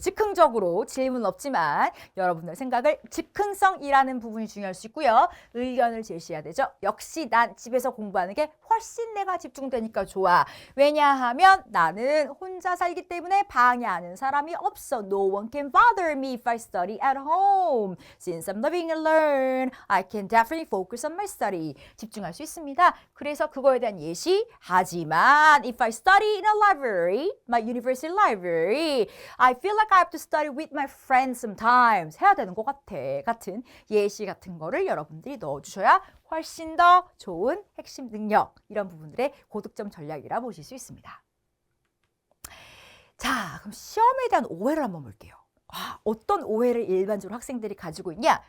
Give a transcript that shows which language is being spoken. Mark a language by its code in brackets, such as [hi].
[ko] 즉흥적으로 질문 없지만 여러분들 생각을 즉흥성이라는 부분이 중요할 수 있고요. 의견을 제시해야 되죠. 역시 난 집에서 공부하는 게 훨씬 내가 집중되니까 좋아. 왜냐하면 나는 혼자 살기 때문에 방해하는 사람이 없어. [en] No one can bother me if I study at home. Since I'm living alone, I can definitely focus on my study. [ko] 집중할 수 있습니다. 그래서 그거에 대한 예시. 하지만 [en] if I study in a library, my university library, I feel like I have to study with my friends sometimes. [ko] 해야 되는 것 같아. 같은 예시 같은 거를 여러분들이 넣어주셔야 훨씬 더 좋은 핵심 능력, 이런 부분들의 고득점 전략이라 보실 수 있습니다. 자, 그럼 시험에 대한 오해를 한번 볼게요. 어떤 오해를 일반적으로 학생들이 가지고 있냐?